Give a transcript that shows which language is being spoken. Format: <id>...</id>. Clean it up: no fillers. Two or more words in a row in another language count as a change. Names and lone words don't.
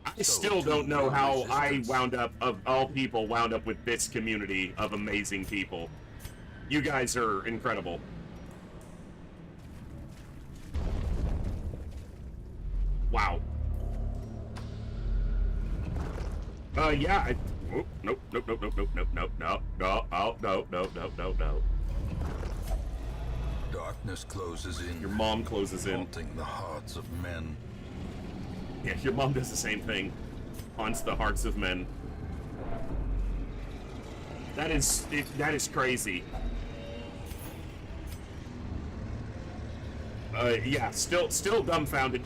<en>I still don't know how I wound up, of all people, wound up with this community of amazing people. You guys are incredible. Wow. Yeah. Oh, nope, nope, nope, nope, nope, nope, nope, no, no, oh, no, no, no, no, no. Darkness closes in. Your mom closes in. Haunting the hearts of men. Yeah, your mom does the same thing. Haunts the hearts of men. That is crazy. Yeah, still dumbfounded.</en>